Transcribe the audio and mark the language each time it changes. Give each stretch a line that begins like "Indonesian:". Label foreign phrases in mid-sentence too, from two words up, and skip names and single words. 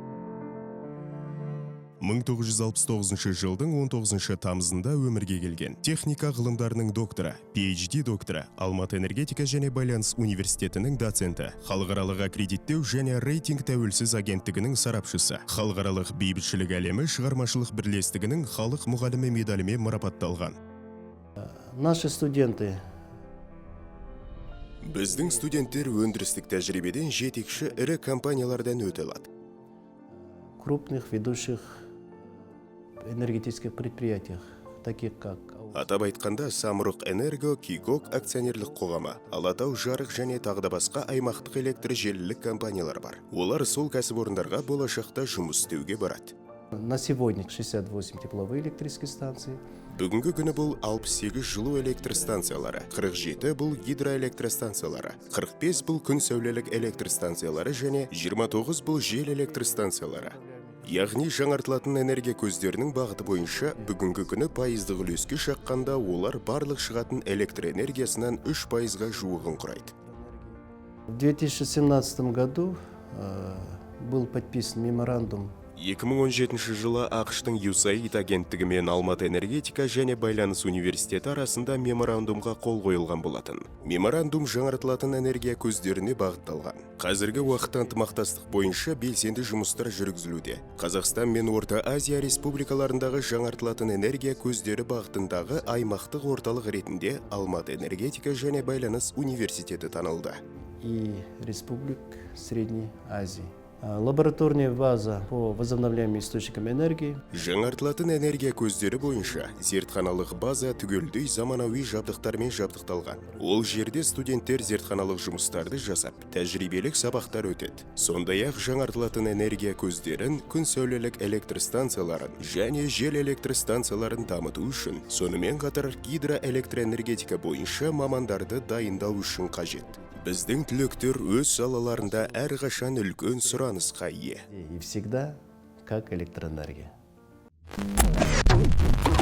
Kazakh: 1969 жылдың 19 тамызында өмірге келген. Техника ғылымдарының докторы, PhD докторы, Алматы энергетика және байланыс университетінің доценті, халықаралық аккредиттеу және рейтинг тәуелсіз агенттігінің сарапшысы, халықаралық бейбітшілік әлемі шығармашылық бірлестігінің халық мұғалімі медалімен марапатталған.
Russian: Наши студенты.
Kazakh: Біздің студенттер өндірістік тәжірибеден жетекші ірі компаниялардан өте алады.
Russian: Крупных ведущих энергетических предприятиях, таких как...
Kazakh: Атап айтқанда Самұрық Энерго, Кикок акционерлік қоғамы, Алатау жарық және тағы да басқа аймақтық электр желілік компаниялар бар. Олар сол кәсіпорындарға болашақта жұмыс істеуге барады.
Russian: На сегодня 68 тепловые электрические станции.
Kazakh: Бүгінгі күні бұл 68 жылу электр станциялары, 47 бұл гидроэлектростанциялары, 45 бұл күн сәулелік электр станциялары және 29 бұл жел электр станциялары. Яғни жаңартылатын энергия көздерінің бағыты бойынша бүгінгі күні пайыздық үлеске шаққанда олар барлық шығатын электр энергиясынан 3%-ға жуығын құрайды.
Russian: В 2017 году был подписан меморандум.
Kazakh: 2017 жылы ақштың USAID агенттігі мен Алматы энергетика және байланыс университеті арасында меморандумға қол қойылған болатын. Меморандум жаңартылатын энергия көздеріне бағытталған. Қазіргі уақытта ынтымақтастық бойынша белсенді жұмыстар жүргізілуде. Қазақстан мен Орта Азия республикаларындағы жаңартылатын энергия көздері бағытындағы аймақтық орталық ретінде Алматы энергетика және байланыс университеті танылды.
Russian: И Республик Средней Азии. Лабораторная база по возобновляемым источникам энергии.
Kazakh: Жаңартылатын энергия көздері бойынша зертханалық база түгелдей заманауи жабдықтармен жабдықталған. Ол жерде студенттер зертханалық жұмыстарды жасап, тәжірибелік сабақтар өтеді. Сондай-ақ жаңартылатын энергия көздерін, күн сәулелік электр станцияларын және жел электр станцияларын дамыту үшін, сонымен қатар гидроэлектроэнергетика бойынша мамандарды дайындау үшін қажет. Біздің түлектер өз салаларында әрқашан үлкен сұранысқа ие.
Russian: И всегда как электроэнергия.